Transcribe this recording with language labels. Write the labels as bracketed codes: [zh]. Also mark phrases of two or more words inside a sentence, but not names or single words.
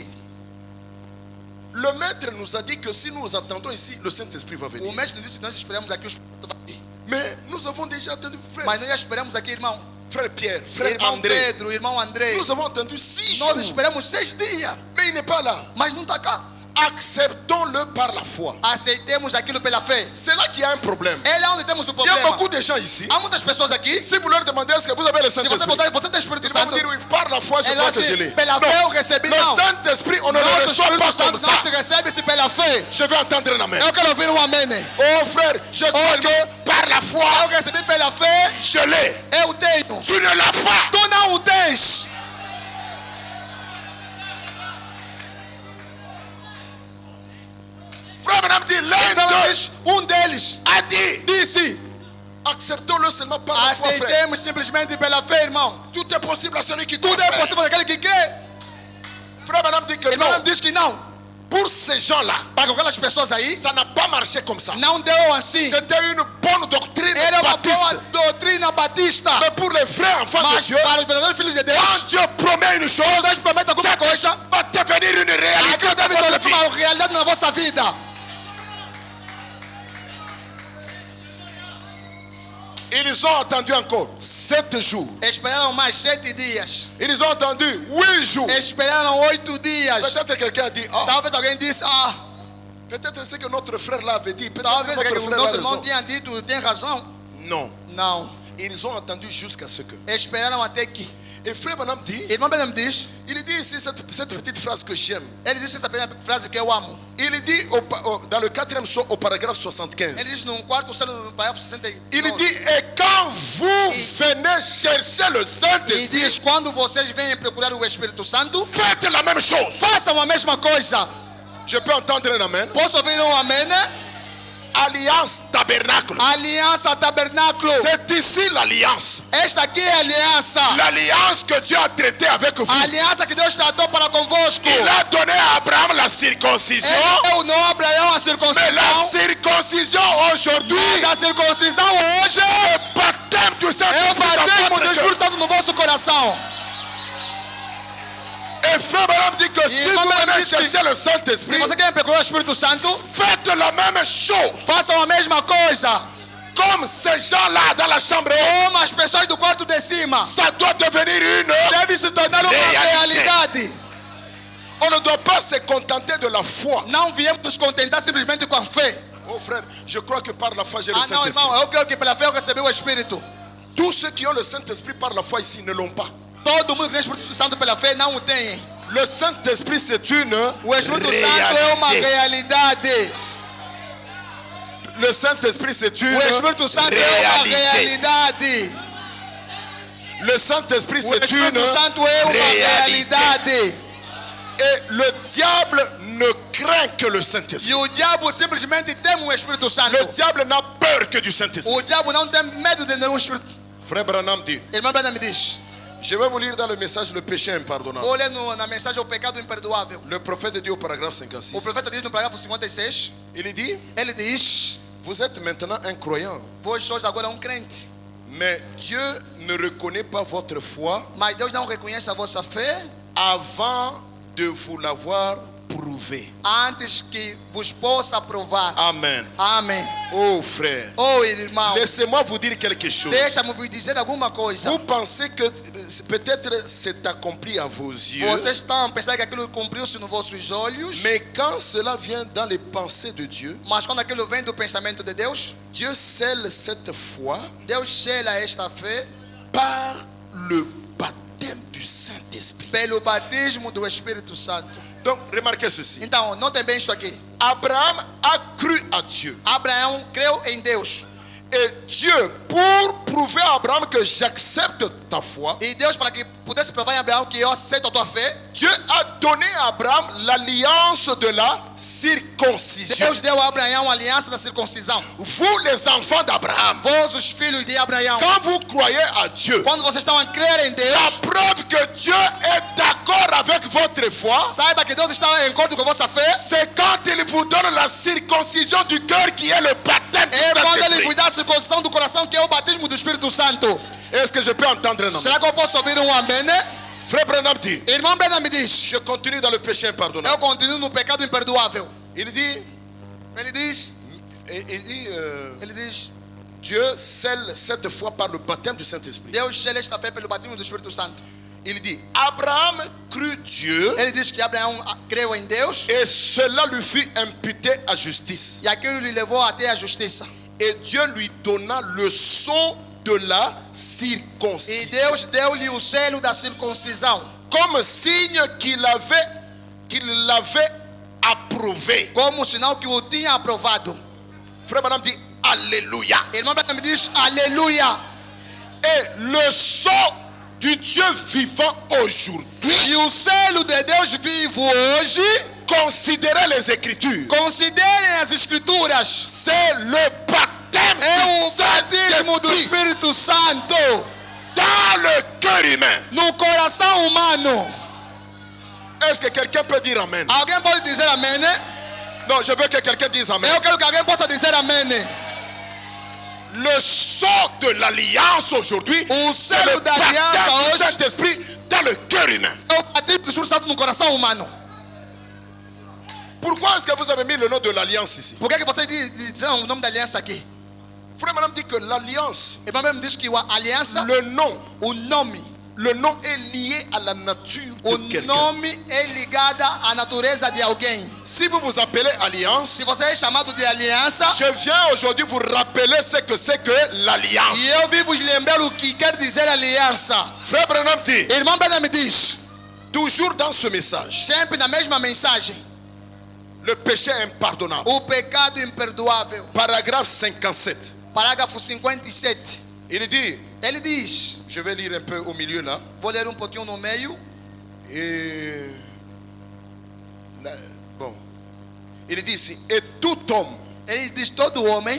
[fr] Le maître nous a dit que si nous attendons ici, le Saint-Esprit va venir. [pt] O mestre disse que nós esperamos aqui, o Espírito vai vir. [fr] Mais nous avons déjà attendu, frère. [pt] Mas nós já esperamos aqui, irmão. [fr] Frère Pierre, frère [pt] Irmão [fr] André. [pt] Pedro, irmão André. [fr] Nous avons attendu 6 jours. [pt] Nós esperamos 6 dias. [fr] Mais il n'est pas là. [pt] Mas não está cá. [fr] Acceptons-le par la foi. [pt] Aceitemos aquilo pela fé. [fr] C'est là qu'il y a un problème. [pt] É lá onde temos o [fr] Il y [pt] problema. [fr] a beaucoup de gens ici. [pt] Há muitas pessoas aqui. [fr] Si vous leur demandez est-ce que vous avez le [pt] Se você [fr] Saint-Esprit, [pt] perguntar, você tem o Espírito [fr] ils vont [pt] Santo? [fr] vous dire oui, par la foi, je crois que je l'ai. [pt] Pela fé eu recebi, [fr] Le [pt] não. [fr] Saint-Esprit, on ne le [pt] Nosso [fr] reçoit [pt] Espírito [fr] pas [pt] Santo [fr] comme [pt] não [fr] ça. [pt] se recebe-se pela fé. [fr] Je veux entendre un amen. [pt] Eu quero ouvir amém. [fr] Oh frère, je crois que par la foi, [pt] Eu recebi pela fé. [fr] je l'ai. [pt] Eu tenho. [fr] Tu ne l'as pas. [pt] Tu não o tens. [fr] Frère Branham dit, l'un d'eux [pt] Deles [fr] a dit, [pt] disse: [fr] acceptons-le seulement par la foi, frère. [pt] aceitemos simplesmente pela fé, irmão. [fr] Tout est possible à celui qui croit. [pt] Tudo é [fr] frère. [pt] possível daquele que crê. [fr] Frère Branham dit que [pt] Irmão [fr] non. [pt] diz que não. [fr] Pour ces gens-là, [pt] Para aquelas pessoas aí, [fr] ça n'a pas marché comme ça. [pt] não deu assim. [fr] C'était une bonne doctrine [pt] Era uma boa [fr] baptiste. [pt] doutrina batista. [fr] Mais pour les vrais enfants de [pt] Mas [fr] Dieu, [pt] para os verdadeiros filhos de [fr] quand [pt] Deus, [fr] Dieu promet une chose, [pt] Deus promete alguma coisa. [fr] va devenir une réalité [pt] Aquilo [fr] dans [pt] deve [fr] votre [pt] tornar [fr] vie. [pt] uma realidade na vossa vida. [fr] Ils ont attendu encore 7 jours. [pt] Esperaram mais 7 dias. [fr] Ils ont attendu 8 jours. [pt] Esperaram 8 dias. [fr] Peut-être quelqu'un a dit, ah, [pt] Talvez alguém disse: [fr] peut-être c'est que notre frère là avait dit, peut-être [pt] talvez [fr] que notre [pt] o [fr] frère [pt] nosso [fr] a [pt] irmão [fr] raison. [pt] tinha dito, tem razão. [fr] Non, [pt] Não. [fr] ils ont attendu jusqu'à ce que. [pt] Esperaram até que. [fr] Et frère Branham dit, [pt] Irmão Branham diz, [fr] il dit ici cette petite phrase que j'aime. [pt] ele disse essa pequena frase que eu amo. [fr] Il dit dans le 4e son au paragraphe 75. [pt] Ele diz no quarto céu, no parágrafo 60. [fr] Il dit, et quand vous venez chercher le [pt] E [fr] Saint-Esprit, [pt] diz: quando vocês vêm procurar o Espírito Santo, [fr] faites la même chose. [pt] façam a mesma coisa. [fr] Je peux entendre un amen. [pt] Posso ouvir amém, né? [fr] Alliance tabernacle. [pt] Aliança tabernáculo. [fr] C'est ici l'alliance. [pt] Esta aqui é a aliança. [fr] L'alliance que Dieu a traitée avec vous. [pt] A aliança que Deus tratou para convosco. [fr] Il a donné à Abraham la circoncision. [pt] Ele deu no Abraão a [fr] Mais la [pt] circuncisão. [fr] circoncision aujourd'hui, [pt] Mas a circuncisão hoje [fr] le baptême du [pt] é o [fr] Saint-Esprit dans [pt] batismo [fr] votre [pt] do [fr] cœur. [pt] Espírito Santo no vosso coração. [fr] Et frère Branham dit que si [pt] Irmão [fr] vous [pt] Branham [fr] venez [pt] disse que [fr] chercher le [pt] Se [fr] Saint-Esprit, [pt] você quer procurar o Espírito Santo, [fr] faites la même chose. [pt] façam a mesma coisa. [fr] Comme ces gens-là dans la chambre haute, [pt] Como as pessoas do quarto de cima. [fr] ça doit devenir une. [pt] Deve se tornar uma realidade. [fr] On ne doit pas se contenter de la foi. [pt] Não viemos nos contentar simplesmente com a fé. [fr] Oh frère, je crois que par la foi j'ai le [pt] Ah não, [fr] Saint-Esprit. [pt] irmão, eu creio que pela fé eu recebi o Espírito. [fr] Tous ceux qui ont le Saint-Esprit par la foi ici ne l'ont pas. [pt] Todo mundo que tem o Espírito Santo pela fé não o tem. [fr] Le Saint-Esprit c'est une [pt] O Espírito Santo é uma [fr] réalité. [pt] realidade. [fr] Le Saint-Esprit c'est une [pt] O Espírito Santo é uma realidade. [fr] Le Saint-Esprit [pt] O [fr] c'est une [pt] Espírito Santo é uma [fr] réalité. [pt] realidade. [fr] Et le diable ne craint que le Saint-Esprit. [pt] E o diabo simplesmente teme o Espírito Santo. [fr] Le diable n'a peur que du Saint-Esprit. [pt] O diabo não tem medo de nenhum Espírito. [fr] Frère Branham dit, [pt] Irmão Branham me diz. [fr] je vais vous lire dans le message le péché impardonnable. [pt] Vou ler na mensagem o pecado imperdoável. [fr] Le prophète dit au paragraphe [pt] O [fr] 56. [pt] profeta diz no parágrafo 56. [fr] Il dit, [pt] Ele diz: [fr] vous êtes maintenant un croyant, [pt] vós sois agora crente. [fr] mais Dieu ne reconnaît pas votre foi [pt] Mas Deus não reconhece a vossa fé [fr] avant de vous l'avoir prouvé. [pt] antes que vos possa provar. [fr] Amen. [pt] Amém. [fr] Oh frère, [pt] Oh irmão, [fr] laissez-moi vous dire quelque chose. [pt] deixa-me vos dizer alguma coisa. [fr] Vous pensez que peut-être c'est accompli à vos yeux, [pt] Vocês estão a pensar que aquilo cumpriu-se nos vossos olhos, [fr] mais quand cela vient dans les pensées de Dieu, [pt] mas quando aquilo vem do pensamento de Deus, [fr] Dieu scelle cette foi [pt] Deus sela esta fé [fr] par le baptême du Saint-Esprit. [pt] pelo batismo do Espírito Santo. [fr] Donc, remarquez ceci. [pt] Então, notem bem isto aqui. [fr] Abraham a cru à Dieu. [pt] Abraão creu em Deus. [fr] Et Dieu, pour prouver à Abraham que j'accepte ta foi, [pt] E Deus, para que pudesse provar em Abraão que eu aceito a tua fé, [fr] Dieu a donné à Abraham l'alliance de la circoncision. [pt] Deus deu a Abraão uma aliança da circuncisão. [fr] Vous les enfants d'Abraham, [pt] Vós, os filhos de Abraão, [fr] quand vous croyez à Dieu, [pt] quando vocês estão a crer em [fr] la [pt] Deus, [fr] preuve que Dieu est d'accord avec votre foi, [pt] saiba que Deus está em acordo com a vossa fé. [fr] c'est quand il vous donne la circoncision du cœur qui est le baptême du [pt] É quando Ele [fr] Saint-Esprit. [pt] cuida da circuncisão do coração, que é o batismo do Espírito Santo. [fr] Est-ce que je peux entendre un homme? [pt] Será que eu posso ouvir um amém? [fr] Frère Branham dit, [pt] Irmão Brena me diz, [fr] je continue dans le péché impardonnable. [pt] eu continuo no pecado imperdoável. [fr] Il dit, [pt] Ele diz, [fr] Dieu scelle cette foi par le baptême du Saint-Esprit. [pt] Deus sela esta fé pelo batismo do Espírito Santo. [fr] Il dit, Abraham crut Dieu [pt] Ele diz que Abraão creu em Deus [fr] et cela lui fut imputé à justice. [pt] e aquilo lhe levou até a justiça. [fr] Et Dieu lui donna le sceau de la [pt] E [fr] circoncision. [pt] Deus deu-lhe o selo da circuncisão, [fr] Comme signe qu'il l'avait approuvé. [pt] como sinal que o tinha aprovado. [fr] Frère Madame dit, Alléluia. [pt] Irmão Brena me diz, aleluia. [fr] Et le sceau du Dieu vivant aujourd'hui, [pt] E o selo de Deus vivo hoje, [fr] considérez les Écritures, [pt] considerem as Escrituras, [fr] c'est le baptême [pt] é o [fr] du [pt] batismo do [fr] Saint-Esprit [pt] Espírito Santo [fr] dans le cœur humain. [pt] no coração humano. [fr] Est-ce que quelqu'un peut dire Amen? [pt] Alguém pode dizer amém? [fr] Non, je veux que quelqu'un dise Amen. [pt] Eu quero que alguém possa dizer amém. [fr] Le sceau de l'alliance aujourd'hui, [pt] O [fr] c'est [pt] selo [fr] le [pt] da [fr] baptême [pt] aliança [fr] du [pt] hoje [fr] Saint-Esprit dans le cœur humain. [pt] é o batismo do Espírito Santo no coração humano. [fr] Pourquoi est-ce que vous avez mis le nom de l'alliance ici? [pt] Por que você diz o nome da aliança aqui? [fr] Frère Madame dit que l'alliance, [pt] Irmão Brena me diz que a aliança, [fr] le nom [pt] o nome [fr] est lié à la nature [pt] O [fr] de quelqu'un. [pt] nome é ligado à natureza de alguém. [fr] Si vous vous appelez alliance, [pt] Se você é chamado de aliança, [fr] je viens aujourd'hui vous rappeler ce que c'est que l'alliance. [pt] e eu vim vos lembrar o que quer dizer aliança. [fr] Frère Branham dit, [pt] Irmão Brena me diz, [fr] toujours dans ce message, [pt] sempre na mesma mensagem, [fr] le péché impardonnable. [pt] o pecado imperdoável. [fr] Paragraphe 57. [pt] Parágrafo 57. [fr] Il dit, [pt] Ele diz, [fr] je vais lire un peu au milieu là. [pt] vou ler um pouquinho no meio. [fr] Et bon, il dit ici, et tout homme [pt] Ele diz, todo homem